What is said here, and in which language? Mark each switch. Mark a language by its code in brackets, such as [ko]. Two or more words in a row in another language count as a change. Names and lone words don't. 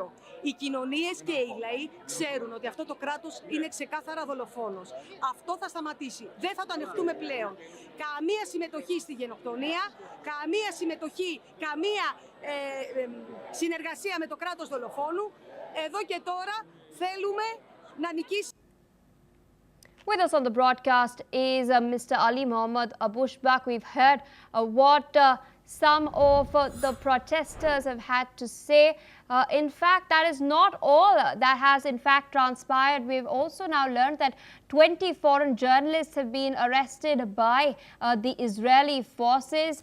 [el] Οι κοινωνίες και οι λαοί ξέρουν ότι αυτό το κράτος είναι ξεκάθαρα δολοφόνος. Αυτό θα σταματήσει. Δεν θα το ανεχτούμε πλέον. Καμία συμμετοχή στη γενοκτονία, καμία συμμετοχή, καμία συνεργασία με το κράτος δολοφόνου. Εδώ και τώρα θέλουμε να νικήσει. [en] With us on the broadcast is Mr. Ali Mohammed Abushbak. We've heard what some of the protesters have had to say. In fact, that is not all that has in fact transpired. We've also now learned that 20 foreign journalists have been arrested by the Israeli forces.